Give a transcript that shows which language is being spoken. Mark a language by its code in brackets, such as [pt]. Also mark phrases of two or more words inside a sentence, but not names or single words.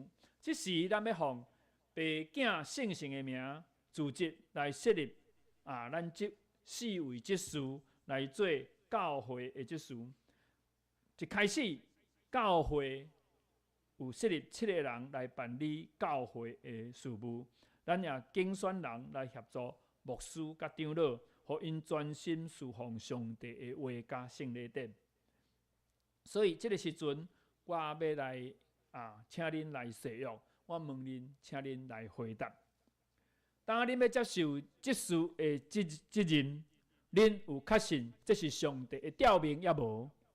[nan] 这时咱要奉爸囝圣神的名，组织来设立咱这4位执事来做教会的执事。一开始，教会有设立7个人来办理教会的事务。咱也竞选人来协助牧师甲长老，互因专心侍奉上帝的话甲圣礼典。所以这个时阵，我要来请恁来誓约，我问恁，请恁来回答。当恁要接受执事的责任，恁有确信这是上帝的召命也无？